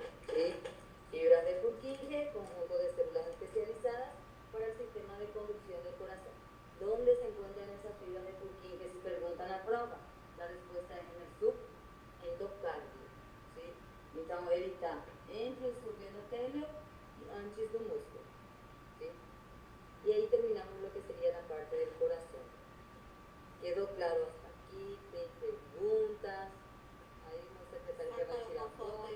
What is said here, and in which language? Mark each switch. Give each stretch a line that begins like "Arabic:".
Spanish: ¿Sí? Fibras de Purkinje, conjunto de células especializadas para el sistema de conducción del corazón. ¿Dónde se encuentran esas fibras de Purkinje? Si preguntan a prova, la respuesta es en el subendocardio. ¿Sí?
Portuguese: Então, ele está entre o subendotélio e antes do músculo.
Spanish: ¿Sí? Y ahí terminamos lo que sería la parte del corazón. ¿Quedó claro hasta aquí? ¿Te preguntas?
Portuguese: Aí o secretário já vai tirar foto.